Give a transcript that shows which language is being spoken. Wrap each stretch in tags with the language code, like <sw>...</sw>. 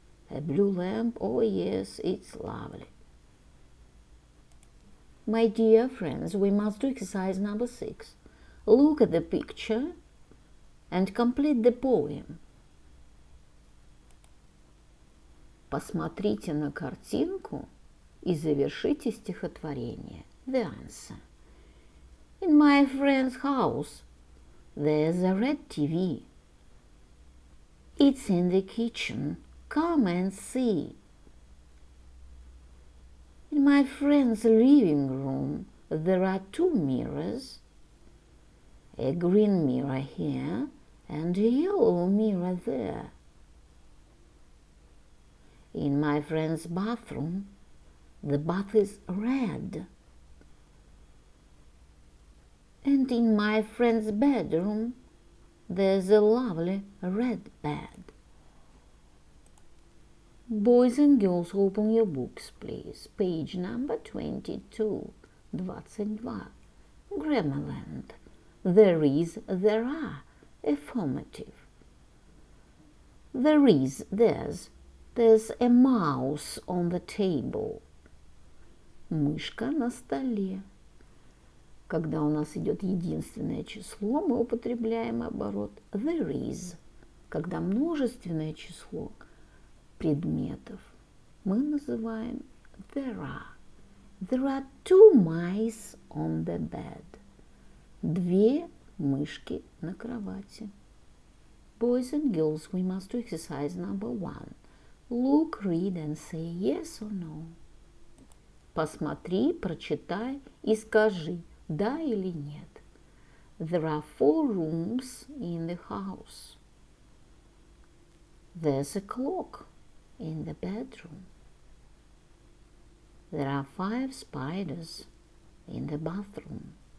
<en>A blue lamp? Oh yes, it's lovely. My dear friends, we must do exercise number 6. Look at the picture and complete the poem.</en> <ru>Посмотрите на картинку и завершите стихотворение.</ru> <en>The answer. In my friend's house, there's a red TV. It's in the kitchen. Come and see. In my friend's living room, there are 2 mirrors. A green mirror here and a yellow mirror there. In my friend's bathroom, the bath is red. And in my friend's bedroom, there's a lovely red bed. Boys and girls, open your books, please. Page number 22, 22. Grammarland. There is, there are. Affirmative. There is, there's a mouse on the table.</en> <ru>Мышка на столе. Когда у нас идет единственное число, мы употребляем оборот there is. Когда множественное число предметов, мы называем there are.</ru> <en>There are 2 mice on the bed.</en> <ru>2 мышки на кровати.</ru> <en>Boys and girls, we must do exercise number 1. Look, read and say yes or no.</en> <ru>Посмотри, прочитай и скажи, да или нет.</ru> <en>There are 4 rooms in the house. There's a clock in the bedroom. There are 5 spiders in the bathroom.</en>